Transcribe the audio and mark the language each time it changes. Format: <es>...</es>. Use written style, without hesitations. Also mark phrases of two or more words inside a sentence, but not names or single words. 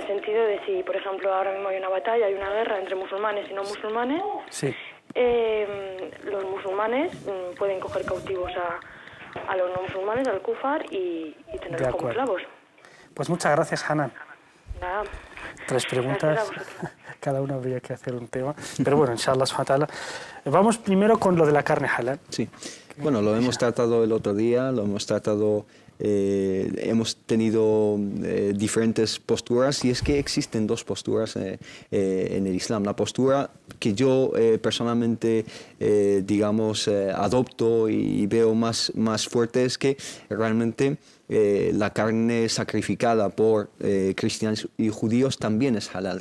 <es>en el sentido de si, por ejemplo, ahora mismo hay una batalla, hay una guerra entre musulmanes y no musulmanes, Sí. los musulmanes pueden coger cautivos a los no musulmanes,</es> <ar>الكفار,</ar> <es>y De tenerlos como acuerdo. esclavos. Pues muchas gracias, Hanan. Nada. 3 preguntas, Gracias a vosotros. cada una habría que hacer un tema. Pero bueno,</es> <ar>إن شاء الله، سبحانه وتعالى.</ar> <es>Vamos primero con lo de la carne halal. Sí, bueno, lo hemos tratado el otro día, lo hemos tratado, hemos tenido diferentes posturas y es que existen 2 posturas en el Islam. La postura que yo personalmente, digamos, adopto y veo más fuerte es que realmente la carne sacrificada por cristianos y judíos también es halal.</es>